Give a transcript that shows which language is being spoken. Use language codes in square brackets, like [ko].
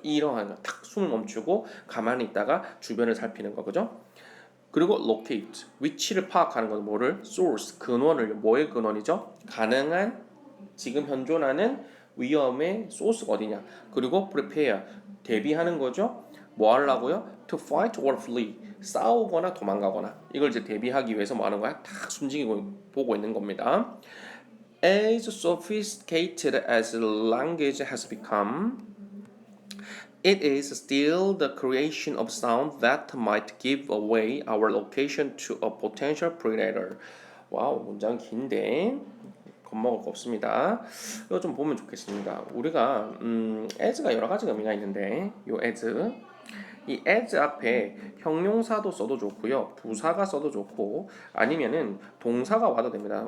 [ko] 이러한 거, 탁 숨을 멈추고 가만히 있다가 주변을 살피는 거, 그죠? 그리고 locate, 위치를 파악하는 건 뭐를? source, 근원을, 뭐의 근원이죠? 가능한 지금 현존하는 위험의 소스가 어디냐? 그리고 prepare, 대비하는 거죠. 뭐 하려고요? [en] To fight or flee, [ko] 싸우거나 도망가거나. 이걸 이제 대비하기 위해서 뭐 하는 거야? 딱 숨지고 보고 있는 겁니다. [en] As sophisticated as language has become, it is still the creation of sound that might give away our location to a potential predator. [ko] 와우, 문장 긴데 겁먹을 거 없습니다. 이거 좀 보면 좋겠습니다. 우리가 as가 여러 가지 의미가 있는데 요 as 이 as 앞에 형용사도 써도 좋고요, 부사가 써도 좋고, 아니면은 동사가 와도 됩니다.